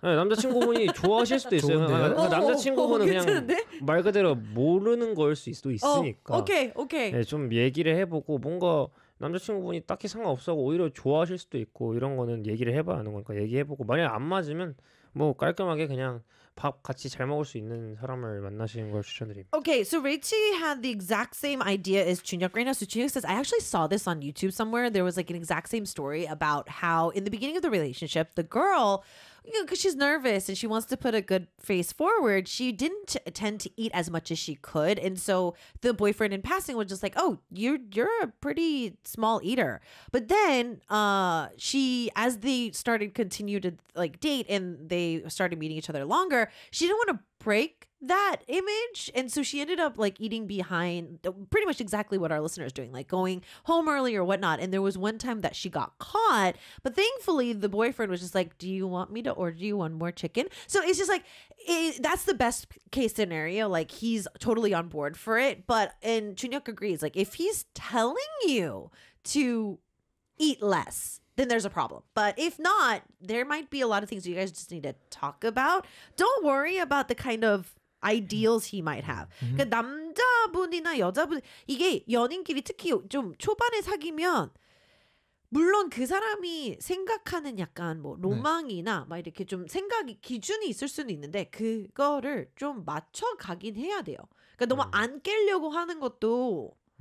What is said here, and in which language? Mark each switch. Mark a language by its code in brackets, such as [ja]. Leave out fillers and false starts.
[ko] 네, 남자친구분이 좋아하실 수도 있어요. 그러니까 남자친구분은 그냥 말 그대로 모르는 걸 수도 있으니까 오케이. 네, 좀 얘기를 해보고 뭔가 남자친구분이 딱히 상관없어하고 오히려 좋아하실 수도 있고 이런 거는 얘기를 해봐야 하는 거니까 얘기해보고 만약에 안 맞으면 뭐 깔끔하게 그냥 밥 같이 잘 먹을 수 있는 사람을 만나시는 걸 추천드립니다. [en] Okay, so Richie had the exact same idea as Chunhyuk right now. So Chunhyuk says, I actually saw this on YouTube somewhere. There was like an exact same story about how in the beginning of the relationship, the girl, you know, because she's nervous and she wants to put a good face forward, she didn't tend to eat as much as she could. And so the boyfriend in passing was just like, oh, you're a pretty small eater. But then she, as they started continue to like date and they started meeting each other longer, she didn't want to break that image. And so she ended up like eating behind pretty much exactly what our listener is doing, like going home early or whatnot. And there was one time that she got caught, but thankfully the boyfriend was just like, do you want me to order you one more chicken? So it's just like, that's the best case scenario. Like he's totally on board for it. But, and Chunhyuk agrees, like if he's telling you to eat less, then there's a problem. But if not, there might be a lot of things you guys just need to talk about. Don't worry about the kind of ideals he might have. Mm-hmm. [ko] 그러니까 남자분이나 여자분 이게 연인끼리 특히 좀 초반에 사귀면 물론 그 사람이 생각하는 약간 뭐 로망이나 네. 막 이렇게 좀 생각이 기준이 있을 수는 있는데 그거를 좀 맞춰 가긴 해야 돼요. 그러니까 너무 안 깨려고 하는 것도